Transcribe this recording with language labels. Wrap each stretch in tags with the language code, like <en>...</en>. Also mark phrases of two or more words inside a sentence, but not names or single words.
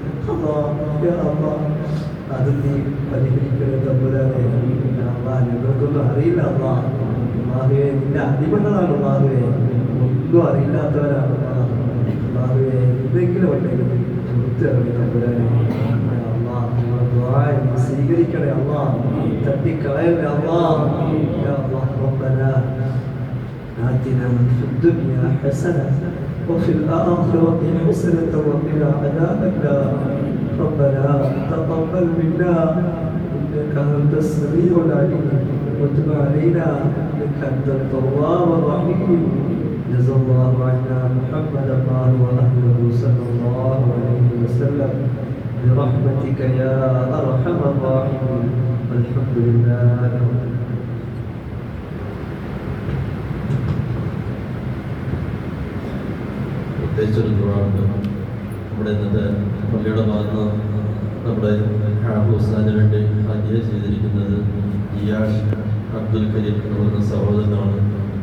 <ml>അത് നീ പരിഹരിക്കണേ തമ്പുരാനെ ഞങ്ങൾക്കൊന്നും അറിയില്ല അല്ലാഹുവേ നിന്റെ അടിമകളാണ് അല്ലാഹുവേ ഒന്നും അറിയില്ലാത്തവരാണ് അല്ലാഹുവേ എന്തെങ്കിലും ഉണ്ടെങ്കിൽ ചോദിച്ചിറങ്ങി തമ്പുരാനെ സ്വീകരിക്കണേ തട്ടിക്കളയണേ</ml> <ar>ربنا آتنا في الدنيا حسنة وفي الآخرة حسنة وقنا عذاب النار ربنا تقبل منا إنك أنت السميع العليم وتب علينا إنك أنت التواب الرحيم جزا الله عنا محمد الله وأهله صلى الله عليه وسلم برحمتك يا أرحم الراحمين والحمد لله رب العالمين.</ar> <ml>പ്രത്യേകിച്ചൊരു ദുആണ്ട് നമ്മുടെ ഇന്നത്തെ പള്ളിയുടെ ഭാഗത്ത് നമ്മുടെ ഹുസ്സാന് വേണ്ടി ഹദിയ ചെയ്തിരിക്കുന്നത് ഇയാഷ് അബ്ദുൽ കരീം എന്ന് പറയുന്ന സഹോദരനാണ്.</ml>